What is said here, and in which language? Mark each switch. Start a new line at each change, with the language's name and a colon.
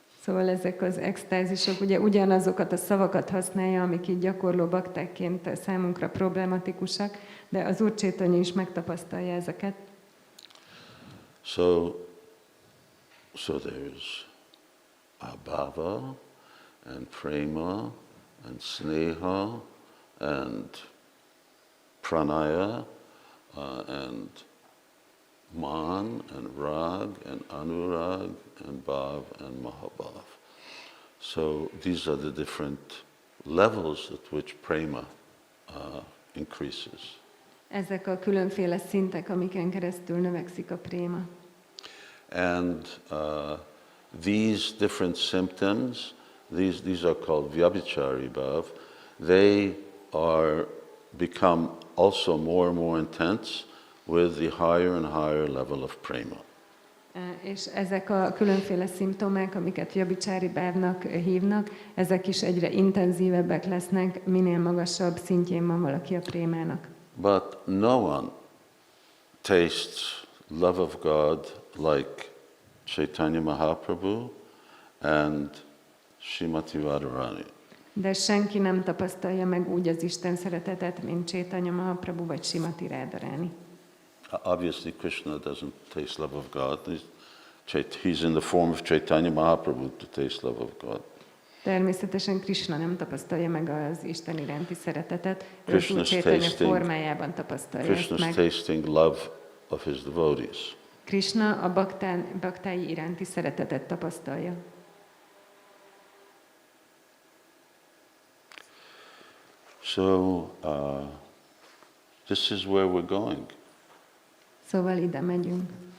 Hungarian: Szóval ezek az extázisok ugye ugyanazokat a szavakat használja, amik így gyakorló baktákként számunkra problematikusak, de az Úr Chaitanya is megtapasztalja ezeket.
English: So there's bhava and prema and sneha and pranaya and man and rag and anurag and bhav and mahabhav. So these are the different levels at which prema increases.
Hungarian: Ezek a különféle szintek, amiken keresztül növekszik a préma.
English: And these different symptoms, these are called vyabhichari bhav, they are become also more and more intense with the higher and higher level of prema.
Hungarian: És ezek a különféle szimptomák, amiket vyabhicsári bhavnak hívnak, ezek is egyre intenzívebbek lesznek, minél magasabb szintjén van valaki a prémának.
English: But no one tastes love of God like Chaitanya Mahaprabhu and Srimati Radharani.
Hungarian: De senki nem tapasztalja meg úgy az Isten szeretetet, mint Chaitanya Mahaprabhu vagy Srimati Radharani.
English: Obviously, Krishna doesn't taste love of God. He's in the form of Chaitanya Mahaprabhu to taste love of God.
Hungarian: Természetesen Krishna nem tapasztalja meg az Isten iránti szeretetet, ő az Úr Chaitanya formájában tapasztalja ezt meg.
English: Krishna's tasting love of his devotees.
Hungarian: Krishna a baktái iránti szeretetet tapasztalja.
English: So, this is where we're going.
Hungarian: Szóval ide megyünk.